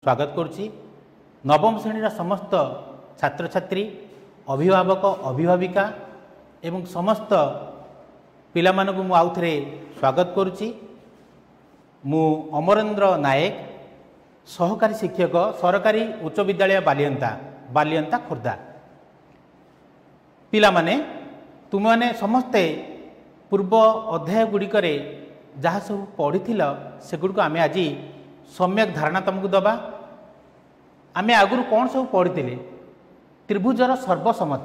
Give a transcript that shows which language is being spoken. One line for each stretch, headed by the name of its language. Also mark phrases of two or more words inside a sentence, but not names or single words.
Odia: ସ୍ୱାଗତ କରୁଛି। ନବମ ଶ୍ରେଣୀ ସମସ୍ତ ଛାତ୍ର ଛାତ୍ରୀ ଅଭିଭାବକ ଅଭିଭାବିକା ଏବଂ ସମସ୍ତ ପିଲା ମାନଙ୍କୁ ମୁଁ ଆଉ ଥରେ ସ୍ୱାଗତ କରୁଛି। ମୁଁ ଅମରେନ୍ଦ୍ର ନାୟକ ସହକାରୀ ଶିକ୍ଷକ ସରକାରୀ ଉଚ୍ଚ ବିଦ୍ୟାଳୟ ବାଲିଅନ୍ତା ଖୋର୍ଦ୍ଧା। ପିଲା ମାନେ ତୁମ ମାନେ ସମସ୍ତେ ପୂର୍ବ ଅଧ୍ୟାୟ ଗୁଡ଼ିକରେ ଯାହା ସବୁ ପଢ଼ି ସେଗୁଡ଼ିକ ଆମେ ଆଜି ସମ୍ୟକ ଧାରଣା ତୁମକୁ ଦେବା। ଆମେ ଆଗୁ କଣ ସବୁ ପଢ଼ି ତ୍ରିଭୁଜର ସର୍ବସମତା।